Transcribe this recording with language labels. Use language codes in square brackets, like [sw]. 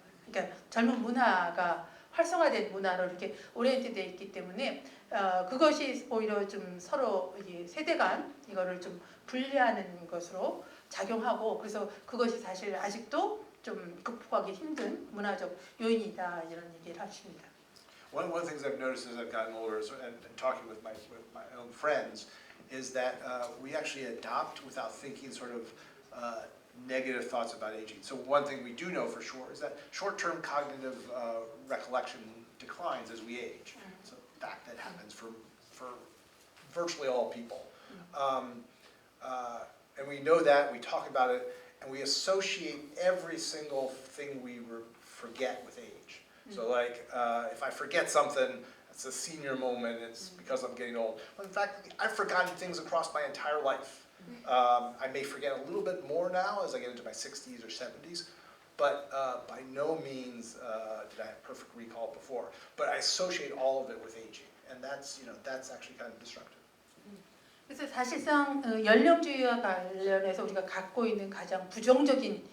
[ko] 그러니까 젊은 문화가 활성화된 문화로 이렇게 오리엔티드에 있기 때문에 그것이 오히려 좀 서로 세대 간 이거를 좀 분리하는 것으로 작용하고, 그래서 그것이 사실 아직도 좀 극복하기 힘든 문화적 요인이다 이런 얘기를 하십니다. [en] One of the things I've noticed as I've gotten older and talking with my own friends is that we actually adopt without thinking sort of negative thoughts about aging. So one thing we do know for sure is that short-term cognitive recollection declines as we age. It's a fact that happens for virtually all people. And we know that, we talk about it, and we associate every single thing we forget with age. So like, if I forget something, it's a senior moment, it's because I'm getting old. Well, in fact, I've forgotten things across my entire life. I may forget a little bit more now as I get into my 60s or 70s, but by no means did I have perfect recall before. But I associate all of it with aging, and that's, you know, that's actually kind of destructive. [ko] 그래서 사실상 연령주의와 관련해서 우리가 갖고 있는 가장 부정적인